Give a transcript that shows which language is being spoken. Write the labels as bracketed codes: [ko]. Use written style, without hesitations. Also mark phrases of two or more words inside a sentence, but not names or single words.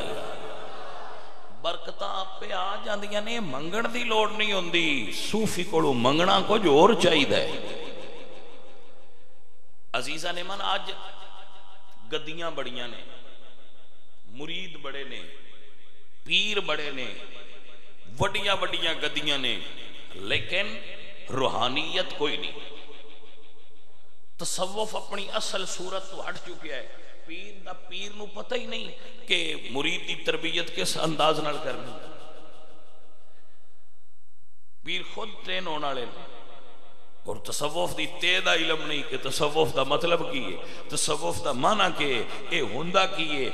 [pa] برکتاں آپ پہ آ جاندیاں نے، منگن دی لوڑ نہیں ہوندی. صوفی کولوں منگنا کچھ اور چاہیدا ہے. عزیزاں نے من آج گدیاں بڑیاں نے، مرید بڑے نے، پیر بڑے نے، وڈیاں وڈیاں گدیاں نے، لیکن روحانیت کوئی نہیں. تصوف اپنی اصل صورت تو ہٹ چکا ہے. پیر نو پتہ ہی نہیں کہ مرید دی تربیت کس انداز نال کرنی. پیر خود ٹرین ہونے والے اور تصوف دی تیدا علم نہیں کہ تصوف دا مطلب کی ہے، تصوف دا معنی کی ہے، اے ہوندا کی ہے.